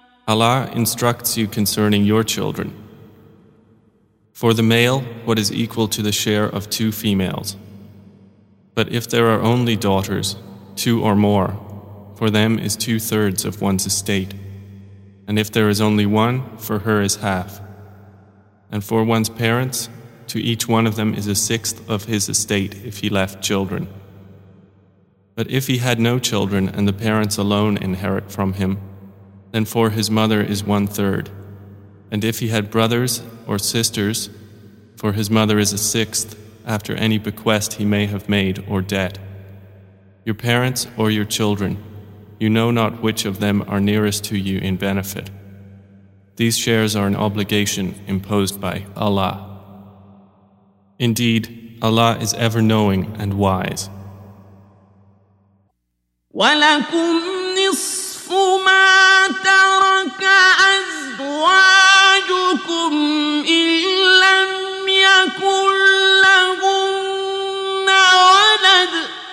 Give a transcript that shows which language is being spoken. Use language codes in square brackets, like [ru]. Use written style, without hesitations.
[en] Allah instructs you concerning your children. For the male, what is equal to the share of two females. But if there are only daughters, two or more, for them is two-thirds of one's estate. And if there is only one, for her is half. And for one's parents, to each one of them is a sixth of his estate if he left children. But if he had no children and the parents alone inherit from him, then for his mother is one third. And if he had brothers or sisters, for his mother is a sixth after any bequest he may have made or debt. Your parents or your children, you know not which of them are nearest to you in benefit. These shares are an obligation imposed by Allah. Indeed, Allah is ever knowing and wise. [ar] وَلَكُمْ نِصْفُ مَا تَرَكَ أَزْوَاجُكُمْ إِنْ لَمْ يَكُنْ لَهُنَّ وَلَدٌ